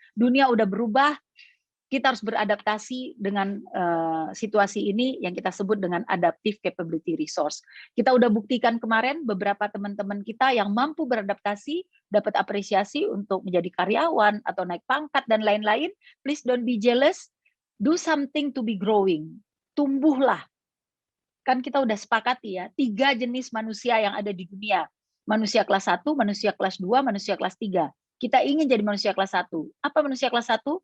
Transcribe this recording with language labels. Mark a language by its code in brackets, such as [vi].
[id] Dunia udah berubah, kita harus beradaptasi dengan situasi ini yang kita sebut dengan [en] adaptive capability resource. [id] Kita udah buktikan kemarin beberapa teman-teman kita yang mampu beradaptasi, dapat apresiasi untuk menjadi karyawan atau naik pangkat dan lain-lain. [en] Please don't be jealous, do something to be growing. [id] Tumbuhlah. Kan kita udah sepakati ya, 3 jenis manusia yang ada di dunia. Manusia kelas 1, manusia kelas 2, manusia kelas 3. Kita ingin jadi manusia kelas 1. Apa manusia kelas 1?